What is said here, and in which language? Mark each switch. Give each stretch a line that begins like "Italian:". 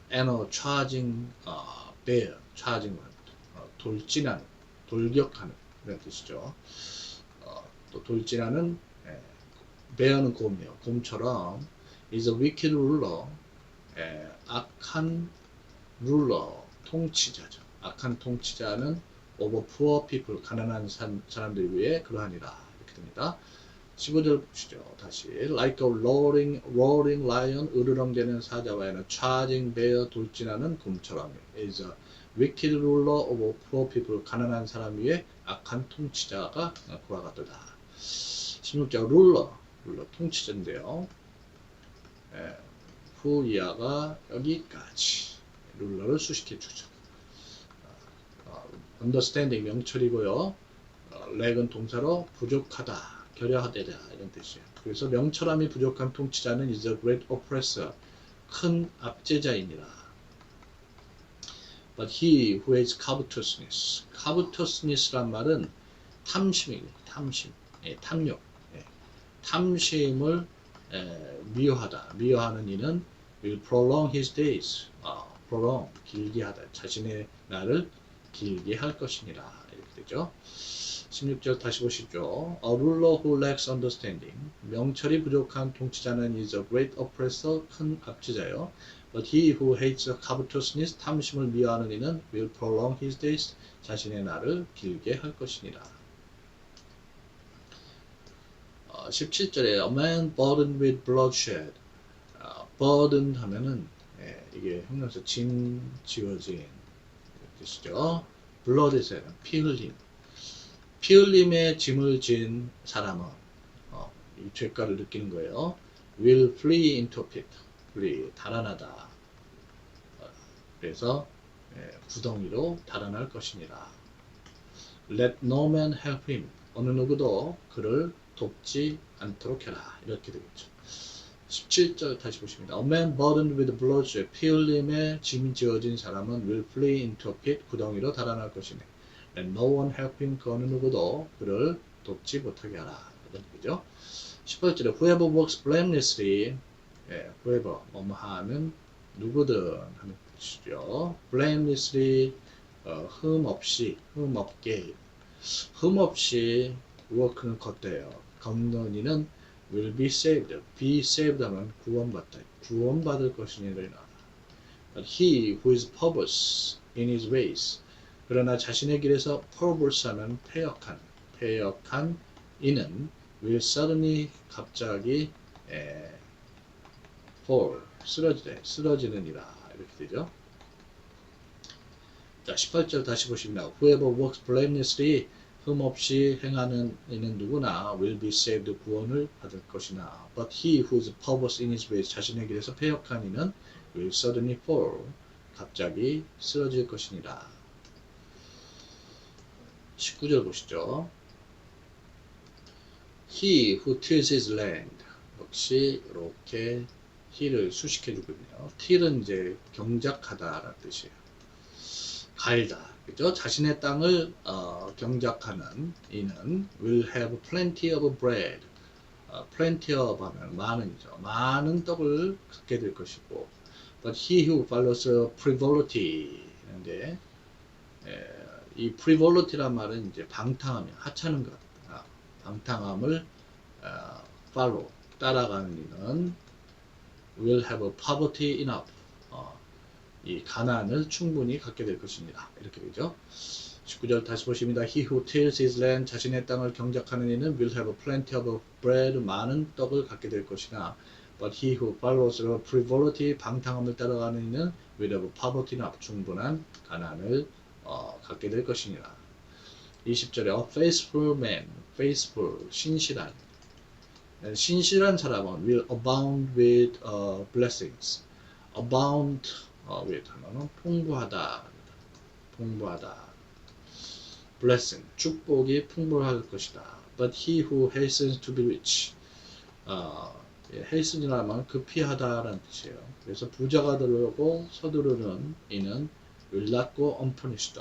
English: and a charging bear, charging
Korean: 돌진하는, 돌격하는 그런 뜻이죠. 또 돌진하는 bear는 곰이에요. 곰처럼
English: is a wicked ruler,
Korean: 악한
English: ruler,
Korean: 통치자죠. 악한 통치자는
English: over poor people,
Korean: 가난한 사람들 위해 그러하니라. 이렇게 됩니다. 15절 보시죠. 다시
English: like a roaring lion,
Korean: 으르렁대는 사자와
English: charging bear,
Korean: 돌진하는 곰처럼
English: is a wicked ruler over poor people,
Korean: 가난한 사람 위에 악한 통치자가 그와 같도다. 16절 ruler, 통치자인데요. 후이하가 여기까지 룰러를 수식해 주죠. understanding 명철이고요. 렉은 동사로 부족하다, 결여하되다 이런 뜻이에요. 그래서 명철함이 부족한 통치자는
English: is a great oppressor,
Korean: 큰 압제자이니라.
English: But he who has covetousness, covetousness란
Korean: 말은 탐심이에요. 탐심, 탐욕, 탐심을 미워하는 이는
English: will prolong his days, prolong,
Korean: 길게 하다, 자신의 날을 길게 할 것이니라. 이렇게 되죠. 16절 다시 보시죠.
English: A ruler who lacks understanding,
Korean: 명철이 부족한 통치자는
English: is a great oppressor,
Korean: 큰 압제자요.
English: But he who hates covetousness,
Korean: 탐심을 미워하는 이는
English: will prolong his days,
Korean: 자신의 날을 길게 할 것이니라. 17절에
English: a man burdened with bloodshed,
Korean: burden 하면은 이게 형용사 지어진 뜻이죠. blood에서 피 흘림. 피 흘림에 짐을 진 사람은 이 죄가를 느끼는 거예요.
English: will flee into pit. flee,
Korean: 달아나다. 그래서 구덩이로 달아날 것이니라.
English: let no man help him.
Korean: 어느 누구도 그를 돕지 않도록 해라. 이렇게 되겠죠. 17절 다시 보십니다.
English: A man burdened with bloodshed,
Korean: 피 흘림에 짐이 지어진 사람은
English: will flee into a pit,
Korean: 구덩이로 달아날 것이네.
English: Let no one help him,
Korean: 그 어느 누구도 그를 돕지 못하게 하라. 이런 얘기죠. 18절에
English: whoever works blamelessly, whoever,
Korean: 뭐뭐하는 누구든 하는 뜻이죠. blamelessly, 흠없이, 흠없게, 흠없이 work는 걷대요. 걷는 이는
English: will be saved. be saved
Korean: 하면 구원받다. 구원받을 것이니라.
English: But he who is perverse in his ways.
Korean: 그러나 자신의 길에서 perverse 하면 패역한 이는
English: will suddenly
Korean: 갑자기
English: fall,
Korean: 쓰러지느니라. 이렇게 되죠. 자, 18절 다시 보십니다.
English: Whoever works blamelessly,
Korean: 흠없이 행하는 이는 누구나
English: will be saved
Korean: 구원을 받을 것이나
English: but he who is perverse in his ways
Korean: 자신의 길에서 패역한 이는
English: will suddenly fall
Korean: 갑자기 쓰러질 것이니라. 19절 보시죠.
English: He who tills his land
Korean: 역시 이렇게 he를 수식해주고 있네요. till은 이제 경작하다라는 뜻이에요. 갈다. 그죠? 자신의 땅을 경작하는 이는
English: will have plenty of bread.
Korean: plenty of 하면 많은이죠. 많은 떡을 갖게 될 것이고
English: but he who follows frivolity
Korean: 인데 이 frivolity란 말은 이제 방탕함이 하찮은 것, 방탕함을 follow 따라가는 이는
English: will have poverty enough.
Korean: 이 가난을 충분히 갖게 될 것입니다. 이렇게 되죠. 19절 다시 보십니다.
English: He who tills his land
Korean: 자신의 땅을 경작하는 이는
English: will have plenty of bread
Korean: 많은 떡을 갖게 될 것이나
English: but he who follows frivolity
Korean: 방탕함을 따라가는 이는
English: will have poverty enough
Korean: 충분한 가난을 갖게 될 것이니라.
English: 20절에 a faithful man, faithful
Korean: 신실한 신실한 사람은
English: will abound with blessings.
Korean: abound with 하면은 풍부하다, 풍부하다. blessing 축복이 풍부할 것이다.
English: But he who hastens to be rich, hasten이라면
Korean: 급히 하다라는 뜻이에요. 그래서 부자가 되려고 서두르는 이는
English: will not go unpunished.